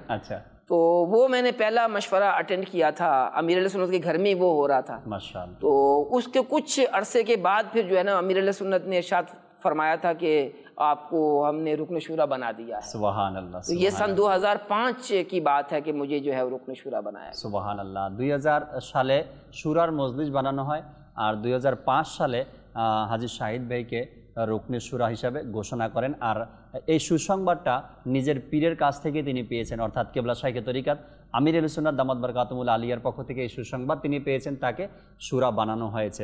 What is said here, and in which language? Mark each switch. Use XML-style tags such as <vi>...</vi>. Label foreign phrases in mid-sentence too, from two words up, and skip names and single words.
<ur>تو وہ میں نے پہلا مشورہ اٹینڈ کیا تھا، امیر اہل سنت کے گھر میں وہ ہو رہا تھا. تو اس کے کچھ عرصے کے بعد پھر جو ہے نا امیر اہل سنت نے ارشاد فرمایا تھا کہ آپ کو ہم نے رکن شورا بنا دیا ہے.</ur> <ar>سبحان اللہ.</ar> <ur>تو یہ سن 2005 کی بات ہے کہ مجھے جو ہے رکن شورا بنایا.</ur> <ar>سبحان اللہ.</ar> <bn>2000 সালে শুরার মজলিস বানানো হয় আর 2005 সালে হাজী শাহিদ ভাইকে রুকনে শুরা হিসাবে ঘোষণা করেন. আর এই সুসংবাদটা নিজের পীরের কাছ থেকে তিনি পেয়েছেন, অর্থাৎ কেবলা শাইখে তরিকাত আমির আহলে সুন্নাত দামাত বারকাতুহুল আলিয়ার পক্ষ থেকে এই সুসংবাদ তিনি পেয়েছেন, তাকে শুরা বানানো হয়েছে.</bn>